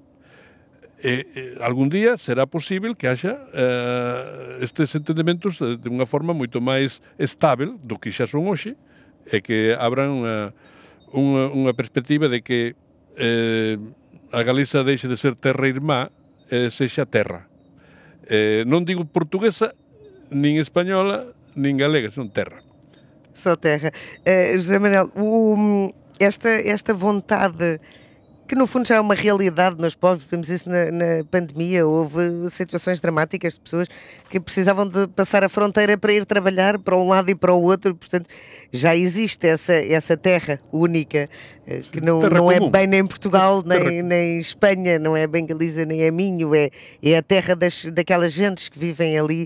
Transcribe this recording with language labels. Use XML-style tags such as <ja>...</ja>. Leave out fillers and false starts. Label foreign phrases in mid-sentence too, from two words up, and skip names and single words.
<gl>Algún día será posible que haxa estes entendementos de unha forma moito máis estável do que xa son hoxe, e que abran unha perspectiva de que a Galiza deixe de ser terra irmá e sexa terra. Non digo portuguesa, nin española, nin galega, son terra. Só terra.</gl> <pt>José Manuel, esta vontade, que no fundo já é uma realidade nos povos, vimos isso na pandemia, houve situações dramáticas de pessoas que precisavam de passar a fronteira para ir trabalhar para um lado e para o outro, portanto já existe essa terra única, que não é bem nem Portugal, nem Espanha, não é bem Galiza, nem é Minho, é a terra daquelas gentes que vivem ali.</pt>